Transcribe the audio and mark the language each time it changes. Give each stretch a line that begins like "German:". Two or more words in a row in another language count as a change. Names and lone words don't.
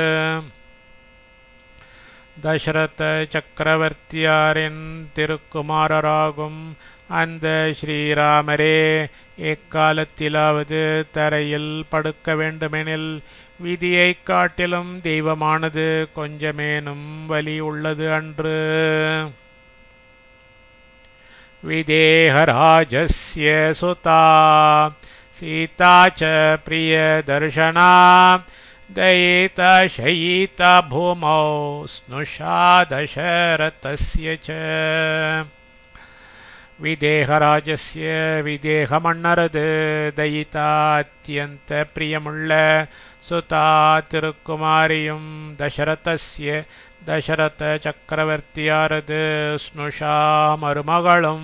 Tamil: தசரத சக்கரவர்த்தியாரின் திருக்குமாரராகும் அந்த ஸ்ரீராமரே எக்காலத்திலாவது தரையில் படுக்க வேண்டுமெனில் விதியை காட்டிலும் தெய்வமானது கொஞ்சமேனும் வலி உள்ளது அன்று
Sanskrit: विदेहराजस्य सुता सीता च प्रियदर्शना दयिता शयिता भूमौ स्नुषा दशरथस्य च
Tamil: விதேகராஜஸ்ய விதேக மன்னரது தயிதா அத்தியந்த பிரியமுள்ள சுதா திருக்குமாரியும் தசரதஸ்ய தசரத சக்கரவர்த்தியாரது ஸ்னுஷா மருமகளும்